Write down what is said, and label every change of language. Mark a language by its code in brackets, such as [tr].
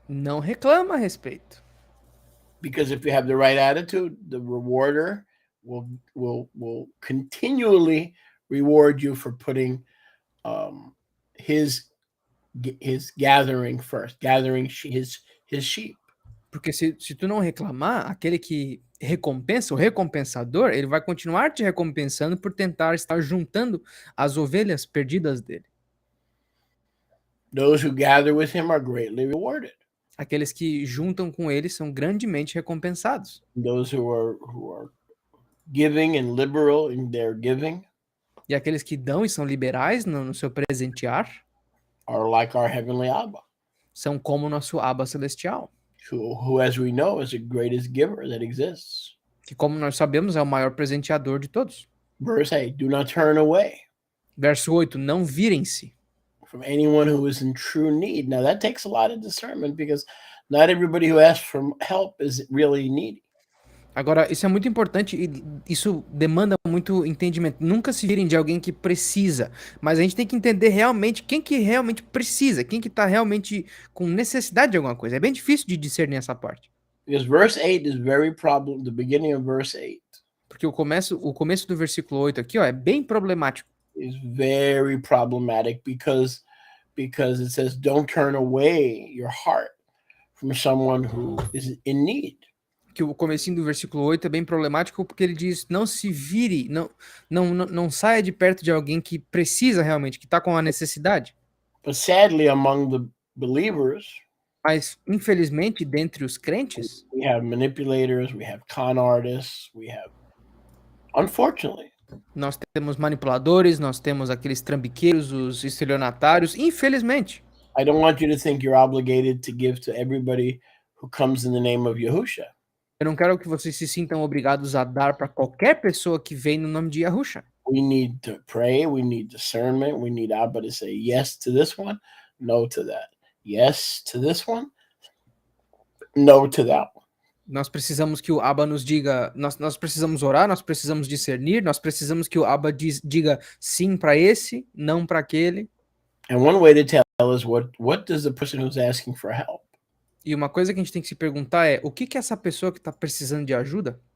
[pt] Não reclama a respeito. [en] Because if you have the right attitude, the rewarder will continually reward you for putting his gathering first, gathering his sheep. [pt] Porque se tu não reclamar, aquele que recompensa, o recompensador, ele vai continuar te recompensando por tentar estar juntando as ovelhas perdidas dele. [en] Those who gather with him are greatly rewarded. [pt] Aqueles que juntam com ele são grandemente recompensados. [en] Those who are giving and liberal in their giving. [pt] E aqueles que dão e são liberais no seu presentear [en] are like our heavenly Abba. [pt] São como o nosso Abba celestial. [en] Who, as we know, is the greatest giver that exists. [pt] Que, como nós sabemos, é o maior presenteador de todos. [en] Verse 8, do not turn away. [pt] Verso 8, não virem-se. [en] From anyone who is in true need. Now that takes a lot of discernment because not everybody who asks for help is really needy. [pt] Agora, isso é muito importante e isso demanda muito entendimento. Nunca se virem de alguém que precisa, mas a gente tem que entender realmente quem que realmente precisa, quem que tá realmente com necessidade de alguma coisa. É bem difícil de discernir essa parte. [en] Because verse 8 is very problem, the beginning of verse 8. [pt] Porque o começo do versículo 8 aqui, ó, é bem problemático. [en] Is very problematic because it says don't turn away your heart from someone who is in need. [pt] Que o comecinho do versículo 8 é bem problemático porque ele diz não se vire, não saia de perto de alguém que precisa realmente, que está com a necessidade. [en] But sadly, among the believers, [pt] mas infelizmente dentre os crentes, [en] we have manipulators, we have con artists, we have, unfortunately, [pt] nós temos manipuladores, nós temos aqueles trambiqueiros, os estelionatários, infelizmente. [en] I don't want you to think you're obligated to give to everybody who comes in the name of Yahusha. [pt] Eu não quero que vocês se sintam obrigados a dar para qualquer pessoa que vem no nome de Yahusha. [en] We need to pray, we need discernment, we need Abba to say yes to this one, no to that. Yes to this one, no to that one. [pt] Nós precisamos que o Abba nos diga, nós precisamos orar, nós precisamos discernir, nós precisamos que o Abba diga sim para esse, não para aquele. [en] And one way to tell is what does the person who's asking for help? [pt] E uma coisa que a gente tem que se perguntar é, o que essa pessoa que está precisando de ajuda?